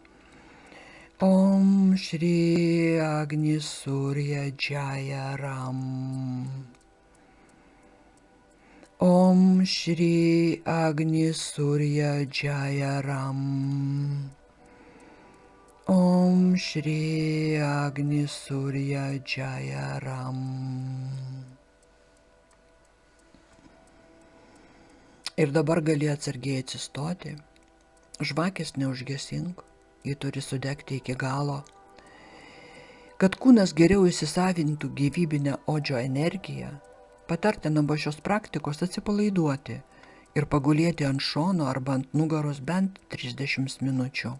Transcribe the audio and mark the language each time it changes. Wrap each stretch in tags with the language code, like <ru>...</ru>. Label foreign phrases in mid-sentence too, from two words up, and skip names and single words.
<sa>ॐ श्री अग्नि सूर्य जय राम. ॐ श्री अग्नि सूर्य जय राम. ॐ श्री अग्नि सूर्य जय राम.</sa> <lt>Ir dabar gali atsargiai atsistoti, žvakės neužgesink, ji turi sudegti iki galo. Kad kūnas geriau įsisavintų gyvybinę odžio energiją, patartina po šios praktikos atsipalaiduoti ir pagulėti ant šono arba ant nugaros bent 30 minučių.</lt>